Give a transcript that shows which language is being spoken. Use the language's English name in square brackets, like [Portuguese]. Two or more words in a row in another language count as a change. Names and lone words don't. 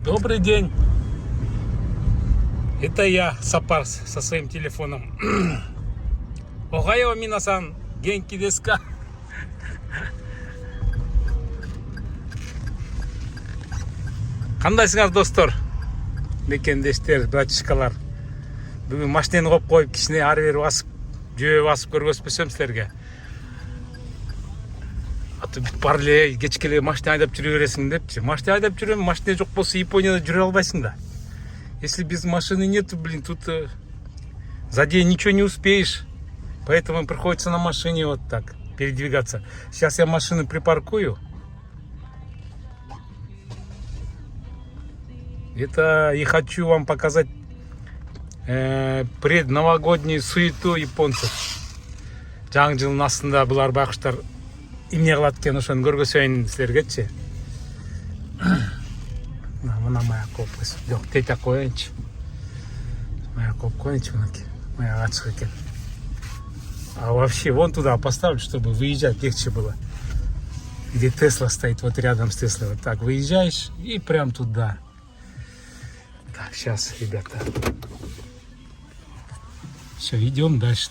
[Russian] Добрый день. Это я, Сапарс, со своим телефоном. [Japanese] Охайо, 皆さん、元気ですか? [Kyrgyz] Кандайсыңар достор? Мекендештер, братишкалар. Бүгүн машинени коюп кичине ары бери басып, жөө басып көргөзбөсөм силерге. Аты бүт бар эле кечке машина айдап жүрө бересиң депчи. Машина айдап жүрөм, машина жок болсо Японияда жүрө албайсың да. [Russian] Если без машины нету, тут за день ничего не успеешь. Поэтому приходится на машине вот так передвигаться. Сейчас я машину припаркую. Это и хочу вам показать предновогоднюю суету японцев. [Kyrgyz] Жаңы жылдын астында булар байкуштар эмне кылат экен, ошону көргөзөйүн силергечи. Мына [Russian] моя копка. [Kyrgyz] Жок, тете коеюнчу. [Russian] Моя копка [Kyrgyz] коеюнчу, мынакей. Моя ачык экен. [Russian] А вообще вон туда поставлю, чтобы выезжать легче было. Где Тесла стоит, вот рядом с Теслой. Вот так выезжаешь и прям туда. Так, сейчас, ребята. Все, идем дальше.